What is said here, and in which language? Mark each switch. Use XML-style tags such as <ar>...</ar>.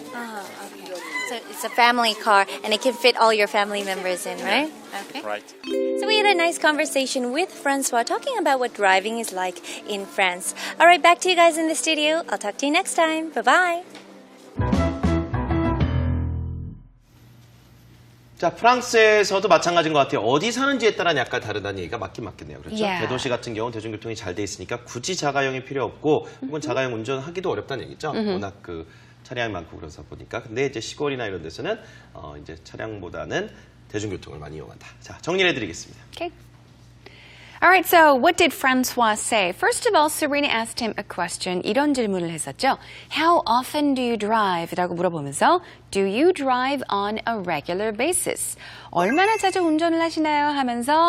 <en>Oh, okay. So it's a family car, and it can fit all your family members in, right? Okay. Right. So we had a nice conversation with Francois talking about what driving is like in France. All right, back to you guys in the studio. I'll talk to you next time. Bye-bye.</en> <ko>자, 프랑스에서도 마찬가지인 것 같아요. 어디 사는지에 따라 약간 다르다는 얘기가 맞긴 맞겠네요. 그렇죠?</ko> <en>Yeah.</en> <ko>대도시 같은 경우는 대중교통이 잘 돼 있으니까 굳이 자가용이 필요 없고 혹은 자가용 운전하기도 어렵다는 얘기죠. 워낙 그 차량이 많고 그러다 보니까. 근데 이제 시골이나 이런 데서는 이제 차량보다는 대중교통을 많이 이용한다. 자, 정리를 해드리겠습니다.</ko> <en>Okay. All right, so what did Francois say? First of all, Serena asked him a question.</en> <ko>이런 질문을 했었죠.</ko> <en>How often do you drive?</en> <ko>라고 물어보면서</ko> <en>Do you drive on a regular basis?</en> <ko>얼마나 자주 운전을 하시나요? 하면서</ko>